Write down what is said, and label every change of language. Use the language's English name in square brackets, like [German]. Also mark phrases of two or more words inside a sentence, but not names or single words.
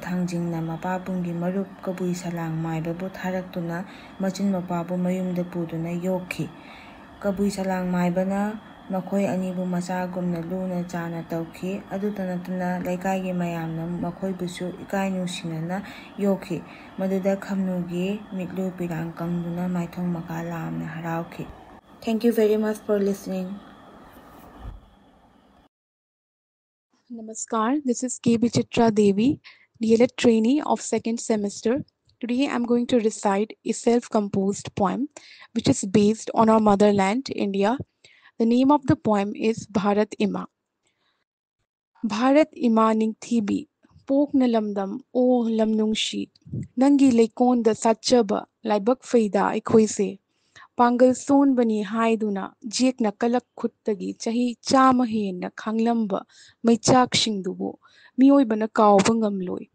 [Manipuri] ꯊꯥꯡꯖꯤꯡꯅ ꯃꯄꯥꯕꯨꯡꯒꯤ ꯃꯔꯨꯞ ꯀꯕꯨꯏ ꯁꯂꯥꯡ ꯃꯥꯏꯕꯕꯨ ꯊꯥꯔꯛꯇꯨꯅ ꯃꯆꯤꯟ ꯃꯧꯄ꯭ꯋꯥꯕꯨ ꯃꯌꯨꯝꯗ ꯄꯨꯗꯨꯅ ꯌꯣꯛꯈꯤ꯫ ꯀꯕꯨꯏ ꯁꯂꯥꯡ ꯃꯥꯏꯕꯅ ꯃꯈꯣꯏ ꯑꯅꯤꯕꯨ ꯃꯆꯥꯒꯨꯝꯅ ꯂꯨꯅ ꯆꯥꯟꯅ ꯇꯧꯈꯤ꯫ ꯑꯗꯨꯇ ꯅꯠꯇꯅ ꯂꯩꯀꯥꯏꯒꯤ ꯃꯌꯥꯝꯅ ꯃꯈꯣꯏꯕꯨꯁꯨ ꯏꯀꯥꯏ ꯅꯨꯡꯁꯤꯅꯅ ꯌꯣꯛꯈꯤ꯫ ꯃꯗꯨꯗ ꯈꯝꯅꯨꯒꯤ ಮಿꯠꯂꯨ ꯄꯤꯔꯥꯡ ꯀꯪꯗꯨꯅ ꯃꯥꯏꯊꯣꯡ ꯃꯀꯥ ꯂꯥꯝꯅ ꯍꯔꯥꯎꯈꯤ꯫ [English] Thank you very much for listening. Namaskar, this is K.B. Chitra Devi, DLED trainee of second semester. Today I am going to recite a self-composed poem which is based on our motherland, India. The name of the poem is Bharat Ima. [Manipuri] Bharat Ima Ningthibi, Pokna Lamdam, O Lamnungshi, Nangi Leikonda Satchaba, Laibak Faida Ikhoise, Pangal Sonbani Haiduna, Jekna Kalak Kuttagi, Chahi Chamahen, Kanglamba, Maichakshingdubu, Mioibana Kaubangamloi.